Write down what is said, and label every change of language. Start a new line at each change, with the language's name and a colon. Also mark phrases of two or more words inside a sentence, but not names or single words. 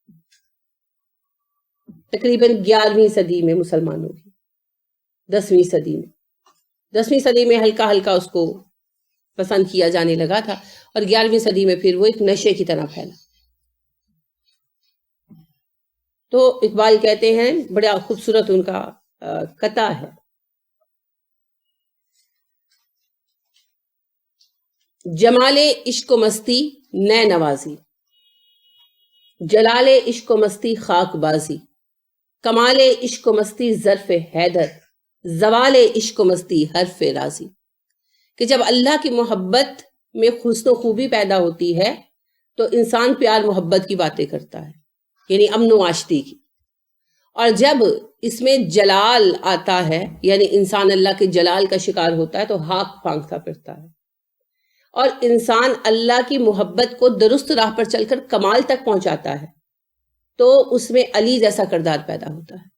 Urdu: تقریباً 11ویں صدی میں مسلمانوں کی, 10ویں صدی میں ہلکا ہلکا اس کو پسند کیا جانے لگا تھا, اور 11ویں صدی میں پھر وہ ایک نشے کی طرح پھیلا. تو اقبال کہتے ہیں, بڑا خوبصورت ان کا قطع ہے, جمال عشق و مستی نئے نوازی, جلال عشق و مستی خاک بازی, کمال عشق و مستی ظرف حیدر, زوال عشق و مستی حرف راضی. کہ جب اللہ کی محبت میں حسن و خوبی پیدا ہوتی ہے تو انسان پیار محبت کی باتیں کرتا ہے, یعنی امن و آشتی کی. اور جب اس میں جلال آتا ہے, یعنی انسان اللہ کے جلال کا شکار ہوتا ہے, تو ہاک پھانکتا پھرتا ہے, اور انسان اللہ کی محبت کو درست راہ پر چل کر کمال تک پہنچاتا ہے, تو اس میں علی جیسا کردار پیدا ہوتا ہے.